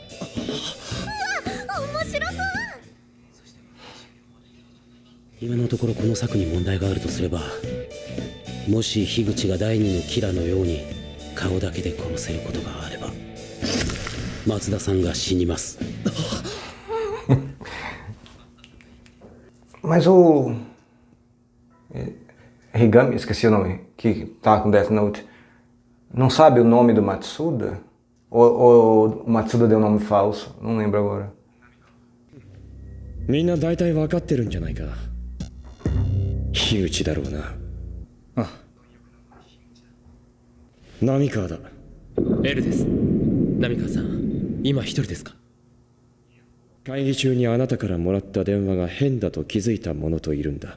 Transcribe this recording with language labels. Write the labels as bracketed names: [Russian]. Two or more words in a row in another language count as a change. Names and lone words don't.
[Japanese] 面白そう。今のところこの策に問題があるとすれば、もし樋口が第二のキラのように顔だけで殺せることがあれば松田さんが死にます。 [Portuguese] Mas o Higami, esqueci o nome, que tá com Death Note, não sabe o nome do Matsuda? Ou o Matsuda deu um nome falso? Não lembro agora. [Japanese] みんな大体分かってるんじゃないか。樋口だろうな。あ、浪川だ。L です。浪川さん、今一人ですか？会議中にあなたからもらった電話が変だと気づいた者といるんだ。